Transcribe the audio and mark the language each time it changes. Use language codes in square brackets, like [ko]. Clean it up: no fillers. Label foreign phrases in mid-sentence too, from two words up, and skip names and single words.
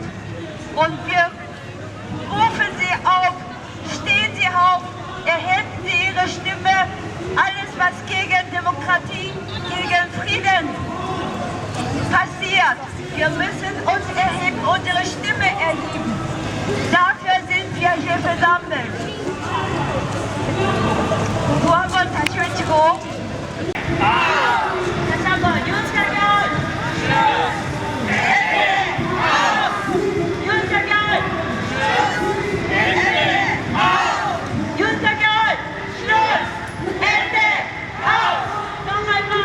[de] Und wir rufen Sie auf, stehen Sie auf, erheben Sie Ihre Stimme. Alles, was gegen Demokratie, gegen Frieden passiert. Wir müssen uns erheben, unsere Stimme erheben. Dafür sind wir hier versammelt. [ko] 구호 한번 다시 외치고 다시 한번 윤석열! 윤석열! 윤석열! [de] Noch einmal!